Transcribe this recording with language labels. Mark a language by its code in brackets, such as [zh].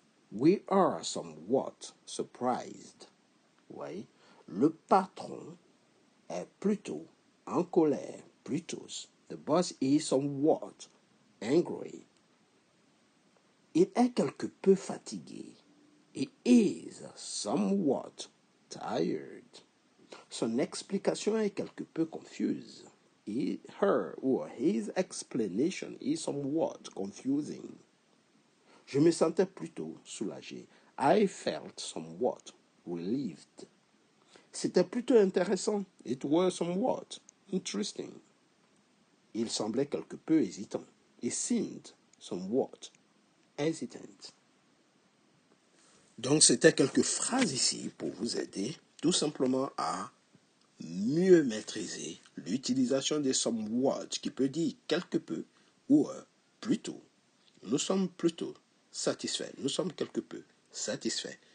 [en] We are somewhat surprised. [fr] Oui, le patron est plutôt en colère, plutôt. [en] The boss is somewhat angry. [fr] Il est quelque peu fatigué. [en] He is somewhat tired. [fr] Son explication est quelque peu confuse. [en] Her or his explanation is somewhat confusing. [fr] Je me sentais plutôt soulagé. [en] I felt somewhat relieved. [fr] C'était plutôt intéressant. [en] It was somewhat interesting. [fr] Il semblait quelque peu hésitant. [en] He seemed somewhat hesitant. [fr] Donc, c'était quelques phrases ici pour vous aider tout simplement à mieux maîtriser l'utilisation des somewhat qui peut dire quelque peu ou plutôt. Nous sommes plutôt satisfaits. Nous sommes quelque peu satisfaits.